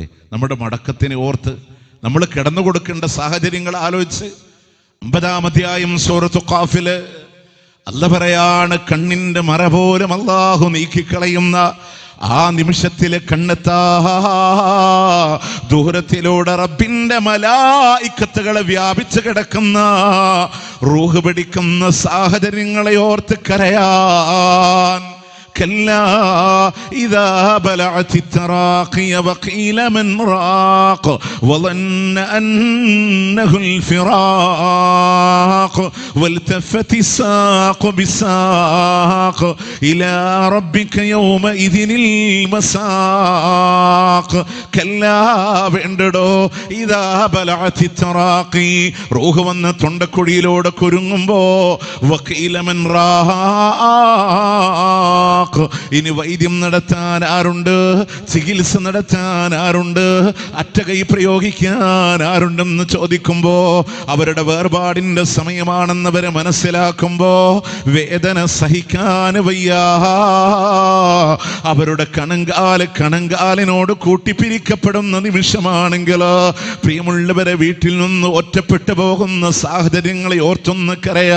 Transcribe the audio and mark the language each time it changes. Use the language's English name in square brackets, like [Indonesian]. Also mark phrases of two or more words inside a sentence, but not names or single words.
[Malayalam] നമ്മുടെ മടക്കത്തിനെ ഓർത്ത് നമ്മൾ കിടന്നു കൊടുക്കേണ്ട സാഹചര്യങ്ങൾ ആലോചിച്ച് 50-ാം അധ്യായം സൂറത്തു ഖാഫില് അല്ലാഹു പറയാണ്, കണ്ണിന്റെ മറ പോലും അല്ലാഹു നീക്കിക്കളയുന്ന ആ നിമിഷത്തിലെ കണ്ണെത്താ ദൂരത്തിലൂടെ റബ്ബിന്റെ മലായിക്കത്തുകളെ വ്യാപിച്ചു കിടക്കുന്ന റൂഹ് പിടിക്കുന്ന സാഹചര്യങ്ങളെ ഓർത്ത് കരയാൻ. [Arabic] كلا إذا بلعت التراقي وقيل من راق وظن أنه الفراق والتفت الساق بالساق إلى ربك يومئذ المساق كلا വേണ്ടടോ إذا بلعت التراقي [Malayalam] റൂഹ് വന്ന് തൊണ്ടക്കുഴിയിലൂടെ കുരുങ്ങുമ്പോ [Arabic] وقيل من راق, [Malayalam] ഇനി വൈദ്യം നടത്താൻ ആരുണ്ട്? ചികിത്സ നടത്താൻ ആരുണ്ട്? അറ്റകൈ പ്രയോഗിക്കാൻ ആരുണ്ടെന്ന് ചോദിക്കുമ്പോ അവരുടെ വേർപാടിന്റെ സമയമാണെന്നവരെ മനസ്സിലാക്കുമ്പോ വേദന സഹിക്കാൻ വയ്യ. അവരുടെ കണങ്കാലിനോട് കൂട്ടിപ്പിരിക്കപ്പെടുന്ന നിമിഷമാണെങ്കിൽ പ്രിയമുള്ളവരെ, വീട്ടിൽ നിന്ന് ഒറ്റപ്പെട്ടു പോകുന്ന സാഹചര്യങ്ങളെ ഓർത്തൊന്ന് കരയാ.